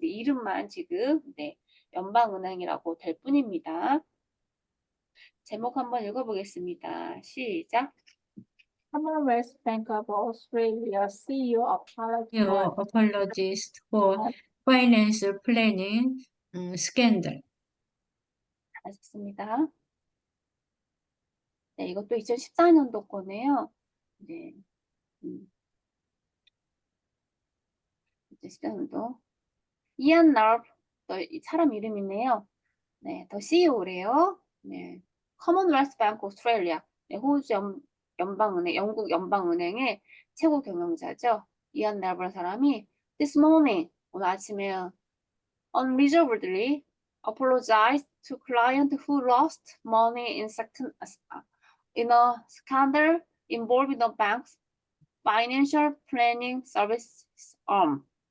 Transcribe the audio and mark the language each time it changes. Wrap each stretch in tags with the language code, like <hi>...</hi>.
<ko>근데 이름만 지금 네, 연방은행이라고 될 뿐입니다. 제목 한번 읽어보겠습니다. 시작.</ko> <en>Commonwealth Bank of Australia CEO Your apologies for financial planning scandal.</en> <ko>잘하셨습니다. 네, 이것도 2014년도 거네요. 네. 2014년도. 이안 널프, 이 사람 이름이네요. 네, 더 CEO래요. 네. Commonwealth Bank Australia, 네, 호주 연방은행, 영국 연방은행의 최고 경영자죠. 이안 넬버라는 사람이</ko> <en>this morning,</en> <ko>오늘 아침에</ko> <en>unreservedly apologized to client who lost money in a scandal involving the bank's financial planning services arm.</en>